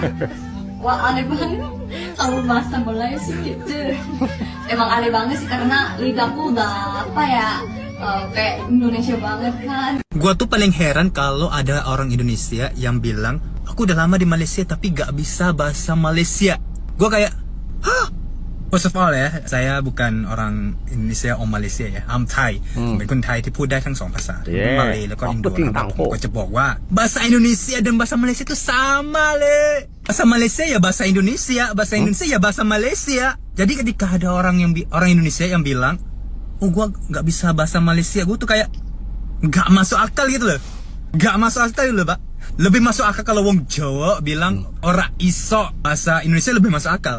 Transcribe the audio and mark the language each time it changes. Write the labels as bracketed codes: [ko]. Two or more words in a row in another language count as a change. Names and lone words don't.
[id] Wah, aneh banget kalau bahasa Melayu sih gitu. Emang aneh banget sih karena lidahku udah apa ya, kayak Indonesia banget kan. Gua tuh paling heran kalau ada orang Indonesia yang bilang aku udah lama di Malaysia tapi gak bisa bahasa Malaysia. Gua kayak, hah? [en] First of all [id] ya, saya bukan orang Indonesia or Malaysia ya. [en] I'm Thai. [th] เป็นคนไทยที่พูดได้ทั้งสองภาษา มาเลยแล้วก็อินโดนะครับผมก็จะบอกว่า [id] bahasa Indonesia dan bahasa Malaysia itu sama le. Bahasa Malaysia ya bahasa Indonesia, bahasa Indonesia ya bahasa Malaysia. Jadi ketika ada orang Indonesia yang bilang, oh gua nggak bisa bahasa Malaysia, gua tuh kayak nggak masuk akal gitu loh. Nggak masuk akal gitu loh, Pak. Lebih masuk akal kalau wong Jawa bilang [jv] ora iso [id] bahasa Indonesia, lebih masuk akal.